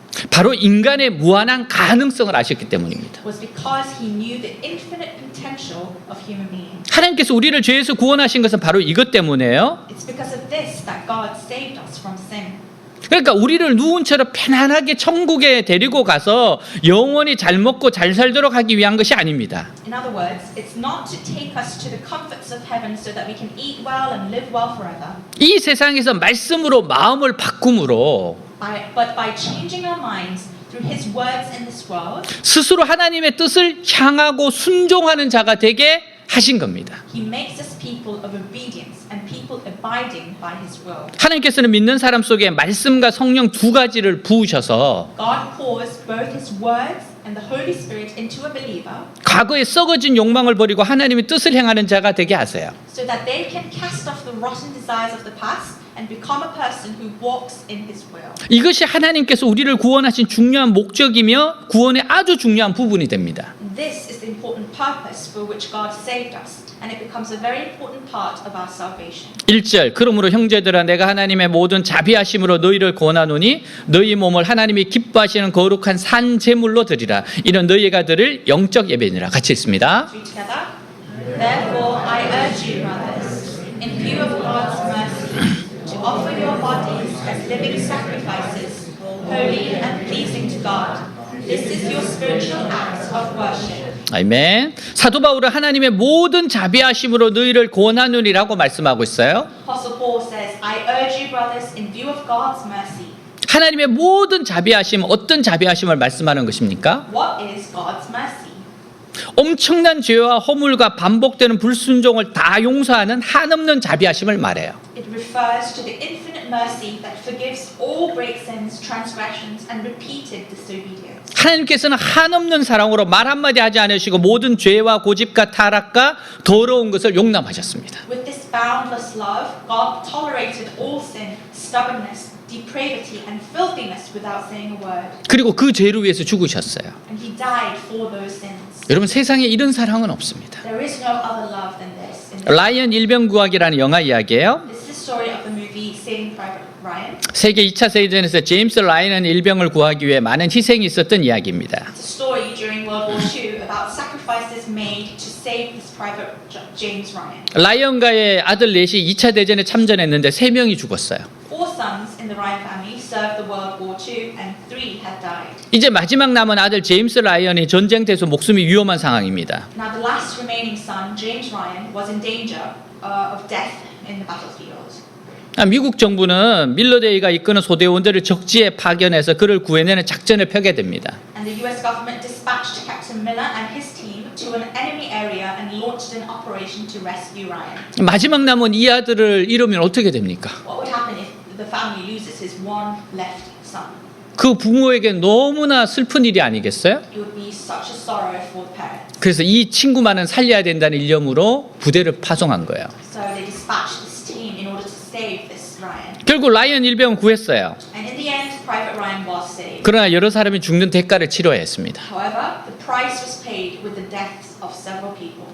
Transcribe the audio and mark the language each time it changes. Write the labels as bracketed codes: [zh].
[ko] 바로 인간의 무한한 가능성을 아셨기 때문입니다. [en] was because he knew the infinite potential of human beings. [ko] 하나님께서 우리를 죄에서 구원하신 것은 바로 이것 때문에요. [en] It's because of this that God saved us from sin. [ko] 그러니까 우리를 누운처럼 편안하게 천국에 데리고 가서 영원히 잘 먹고 잘 살도록 하기 위한 것이 아닙니다. [en] In other words, it's not to take us to the comforts of heaven so that we can eat well and live well forever, [ko] 이 세상에서 말씀으로 마음을 바꿈으로 [en] but by changing our minds through His words in this world, [ko] 스스로 하나님의 뜻을 향하고 순종하는 자가 되게 하신 겁니다. [en] He makes us people of obedience and people abiding by His will. [ko] 하나님께서는 믿는 사람 속에 말씀과 성령 두 가지를 부으셔서 [en] God pours both His words and the Holy Spirit into a believer [ko] 과거의 썩어진 욕망을 버리고 하나님의 뜻을 행하는 자가 되게 하세요. [en] so that they can cast off the rotten desires of the past and become a person who walks in His will. [ko] 이것이 하나님께서 우리를 구원하신 중요한 목적이며 구원의 아주 중요한 부분이 됩니다. [en] This is the important purpose for which God saved us, and it becomes a very important part of our salvation. [ko] 1절 그러므로 형제들아 내가 하나님의 모든 자비하심으로 너희를 권하노니 너희 몸을 하나님이 기뻐하시는 거룩한 산 제물로 드리라. 이런 너희가 드릴 영적 예배니라. 같이 읽습니다. [en] Read together. Therefore, I urge you, brothers, in view of God's mercy, to offer your bodies as living sacrifices, holy and pleasing to God. This is your spiritual act of worship. [ko] 아멘. 사도 바울은 하나님의 모든 자비하심으로 너희를 권하노니라고 말씀하고 있어요. [en] Apostle Paul says, I urge you, brothers, in view of God's mercy. [ko] 하나님의 모든 자비하심, 어떤 자비하심을 말씀하는 것입니까? [en] What is God's mercy? [ko] 엄청난 죄와 허물과 반복되는 불순종을 다 용서하는 한없는 자비하심을 말해요. [en] It refers to the infinite mercy that forgives all great sins, transgressions, and repeated disobedience. [ko] 하나님께서는 한없는 사랑으로 말 한마디 하지 않으시고 모든 죄와 고집과 타락과 더러운 것을 용납하셨습니다. [en] With this boundless love, God tolerated all sin, stubbornness, depravity, and filthiness without saying a word. [ko] 그리고 그 죄를 위해서 죽으셨어요. [en] And He died for those sins. [ko] 여러분 세상에 이런 사랑은 없습니다. [en] There is no other love than this. [ko] 라이언 일병구하기라는 영화 이야기예요. [en] This is the story of the movie Saving Private Ryan. [ko] 세계 2차 세계대전에서 제임스 라이언은 일병을 구하기 위해 많은 희생이 있었던 이야기입니다. [en] It's a story during World War II about sacrifices made to save this Private James Ryan. [ko] 라이언과의 아들 넷이 2차 대전에 참전했는데 3명이 죽었어요. [en] 4 sons in the Ryan family served the World War II and 3 had died. [ko] 이제 마지막 남은 아들 제임스 라이언이 전쟁터에서 목숨이 위험한 상황입니다. [en] Now the last remaining son, James Ryan, was in danger of death in the battlefield. [ko] 미국 정부는 밀러데이가 이끄는 소대원들을 적지에 파견해서 그를 구해내는 작전을 펴게 됩니다. [en] And the US government dispatched Captain Miller and his team to an enemy area and launched an operation to rescue Ryan. [ko] 마지막 남은 이 아들을 잃으면 어떻게 됩니까? [en] What would happen if the family loses his one left son? [ko] 그 부모에게 너무나 슬픈 일이 아니겠어요? [en] It would be such a sorrow for the parents. [ko] 그래서 이 친구만은 살려야 된다는 일념으로 부대를 파송한 거예요. [en] So they dispatched this team in order to save this Ryan. [ko] 결국 라이언 일병은 구했어요. [en] And in the end, Private Ryan was saved. [ko] 그러나 여러 사람이 죽는 대가를 치러야 했습니다. [en] However, the price was paid with the deaths of several people.